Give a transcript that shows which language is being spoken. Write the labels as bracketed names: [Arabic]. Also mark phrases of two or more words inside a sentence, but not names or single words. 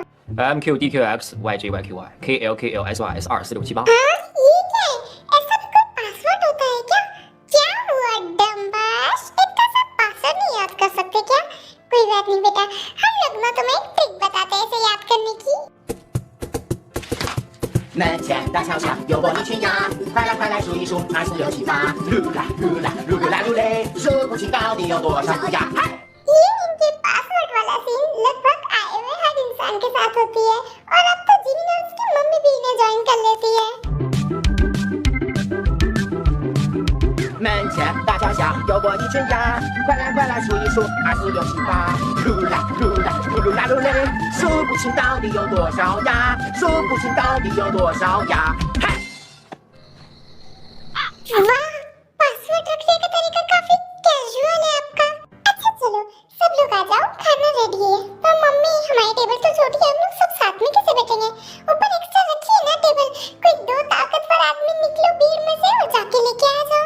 [Hindi] MQDQX YGYQY KLKLSY242678। हाँ ये क्या है? ऐसा भी कोई पासवर्ड होता है क्या? क्या हुआ डम्बाश, इतना सा पासवर्ड नहीं याद कर सकते क्या? कोई बात नहीं बेटा, हम लोग ना तुम्हें एक ट्रिक बताते हैं इसे याद करने की। [Chinese] 门前大桥下有过一群鸭，快来数一数，2、4、6、7、8，噜啦噜嘞，数不清到底有多少个鸭。嗨！ [Hindi] ये इनके पासवर्ड वाला सीन लगभग आए हुए हर इंसान के साथ होती है, और अब तो जिमिन और उसकी मम्मी भी इन्हें ज्वाइन कर लेती है। [Chinese] 门前大桥下有过一群鸭，快来数一数，2、4、6、7、8，噜啦噜嘞，数不清到底有多少鸭，数不清到底有多少鸭。嗨！ [Hindi] वाह, पासवर्ड रखने का तरीका काफी कैजुअल है आपका। अच्छा चलो सब लोग आ जाओ, खाना रेडी है। तो मम्मी हमारी टेबल तो छोटी है, हम लोग सब साथ में कैसे बैठेंगे? ऊपर एक्स्ट्रा रखिए ना टेबल। कोई 2 ताकतवर आदमी निकलो भीड़ में से और जाके लेके आ जाओ।